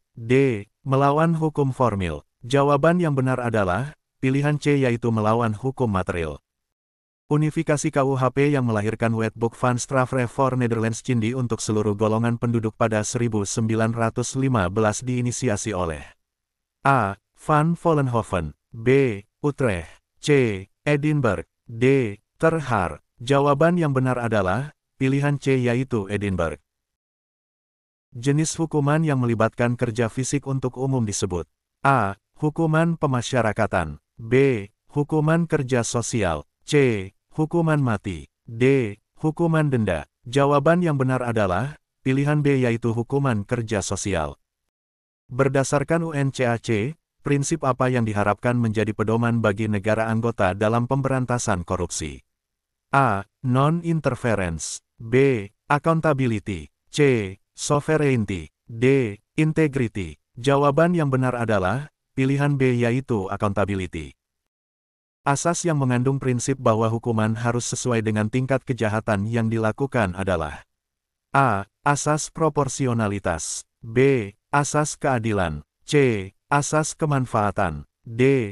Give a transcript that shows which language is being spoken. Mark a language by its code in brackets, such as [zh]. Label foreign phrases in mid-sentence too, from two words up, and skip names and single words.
[id] D. Melawan hukum formil. Jawaban yang benar adalah pilihan C, yaitu melawan hukum material. Unifikasi KUHP yang melahirkan Wetboek van Strafrecht voor Nederlands Cindi untuk seluruh golongan penduduk pada 1915 diinisiasi oleh A. Van Vollenhoven. B. Utrecht. C. Edinburgh. D. Ter Haar. Jawaban yang benar adalah pilihan C, yaitu Edinburgh. Jenis hukuman yang melibatkan kerja fisik untuk umum disebut A. Hukuman pemasyarakatan. B. Hukuman kerja sosial. C. Hukuman mati. D. Hukuman denda. Jawaban yang benar adalah pilihan B, yaitu hukuman kerja sosial. Berdasarkan UNCAC, prinsip apa yang diharapkan menjadi pedoman bagi negara anggota dalam pemberantasan korupsi? A. Non-interference. B. Accountability. C. Sovereignty. D. Integrity. Jawaban yang benar adalah pilihan B, yaitu accountability. Asas yang mengandung prinsip bahwa hukuman harus sesuai dengan tingkat kejahatan yang dilakukan adalah A. Asas proporsionalitas. B. Asas keadilan. C. Asas kemanfaatan. D.